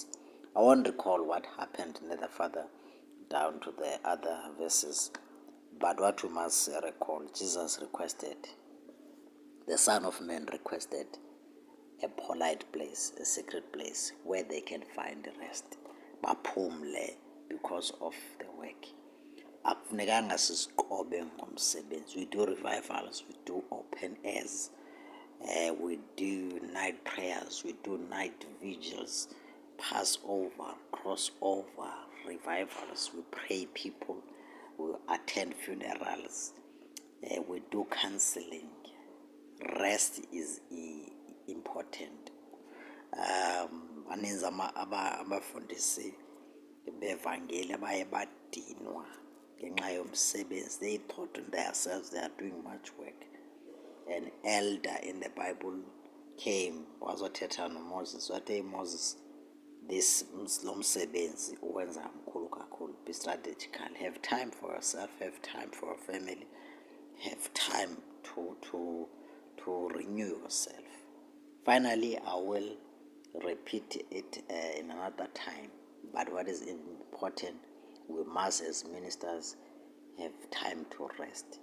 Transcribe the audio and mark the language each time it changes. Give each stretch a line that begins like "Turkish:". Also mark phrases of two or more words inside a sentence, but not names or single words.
English: I won't recall what happened neither further down to the other verses, but what we must recall, Jesus requested, the Son of Man requested a polite place, a secret place where they can find rest.
Xhosa: Baphumle
English: because of the work.
Xhosa: Akufunekanga siziqobe ngomsebenzi.
English: We do revivals, we do open airs, we do night prayers, we do night vigils, Passover, crossover, revivals, we pray people, we attend funerals, we do counseling. Rest is important.
Xhosa: Baninzi abafundisi bevangeli abaye badinwa ngenxa yomsebenzi.
English: They thought in themselves they are doing much work. An elder in the Bible came
Xhosa: wazothetha noMoses wathi, hey Moses, this lo msebenzi uwenza mkhulu kakhulu.
English: Be strategical. Have time for yourself, have time for your family, have time to to renew yourself. Finally, I will repeat it in another time, but what is important, we must as ministers have time to rest.